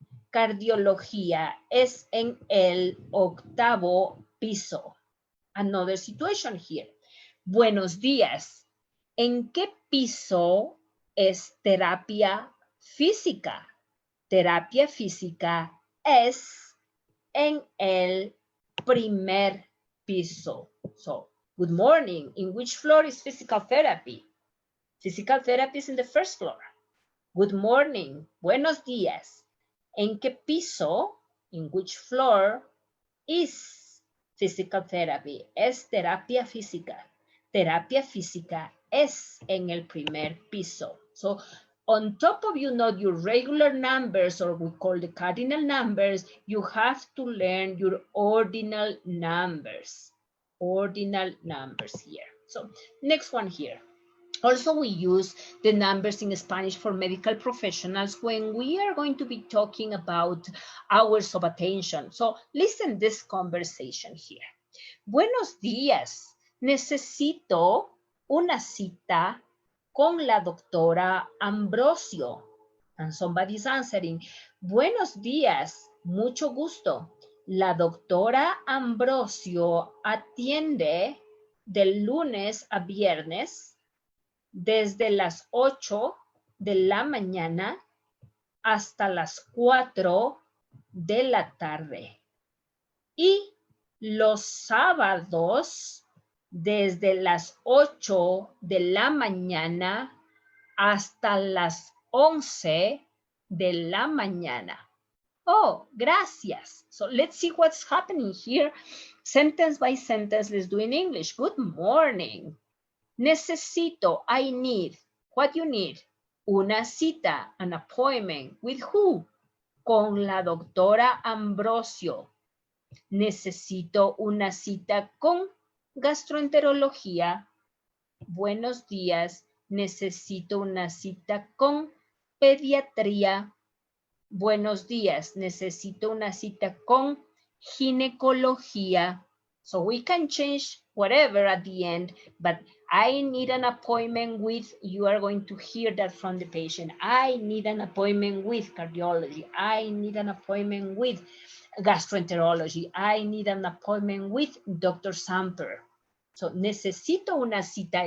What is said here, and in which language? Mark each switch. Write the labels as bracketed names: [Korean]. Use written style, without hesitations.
[Spanish] Cardiología es en el 8º piso. [English] Another situation here. [Spanish] Buenos días. ¿En qué piso es terapia física? Terapia física es en el primer piso. [English] So, good morning. In which floor is physical therapy? Physical therapy is in the first floor. Good morning. [Spanish] Buenos días. ¿En qué piso? [English] In which floor is physical therapy? [Spanish] Es terapia física. Terapia física es en el primer piso. [English] So, on top of you know your regular numbers, or we call the cardinal numbers, you have to learn your ordinal numbers. Ordinal numbers here. So, next one here. Also, we use the numbers in Spanish for medical professionals when we are going to be talking about hours of attention. So listen this conversation here. [Spanish] Buenos días. Necesito una cita con la doctora Ambrosio. And somebody's answering. Buenos días. Mucho gusto. La doctora Ambrosio atiende de lunes a viernes desde las 8 de la mañana hasta las 4 de la tarde. Y los sábados desde las 8 de la mañana hasta las 11 de la mañana. Oh, gracias. [English] So let's see what's happening here. Sentence by sentence, let's do in English. Good morning. Necesito, I need. What you need? [Spanish] Una cita, [English] an appointment. With who? [Spanish] Con la doctora Ambrosio. Necesito una cita con gastroenterología. Buenos días. Necesito una cita con pediatría. Buenos días. Necesito una cita con ginecología. [English] So we can change whatever at the end, but I need an appointment with, you are going to hear that from the patient. I need an appointment with cardiology. I need an appointment with gastroenterology. I need an appointment with Dr. Samper. So, [Spanish] necesito una cita.